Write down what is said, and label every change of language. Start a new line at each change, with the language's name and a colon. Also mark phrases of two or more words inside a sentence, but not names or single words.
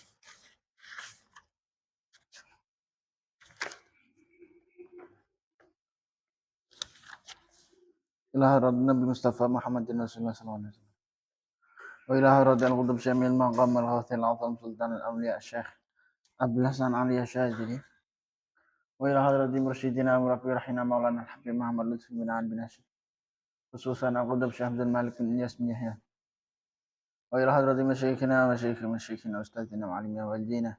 Arabic: إلى حضرة النبي مصطفى محمد رسول الله صلى الله عليه وسلم. وإلى حضرة القطب شامل المقام الغوث الأعظم سلطان الأولياء شيخ عبد الحسن علي الشاذلي. وإلى حضرة مرشدنا مربي روحنا مولانا الحبيب محمد لطفي بن علي بن هاشم. خصوصا القطب شيخ عبد الملك بن إلياس بن يحيى. وإلى حضرة مشايخنا أستاذنا وعالمنا ووالدينا.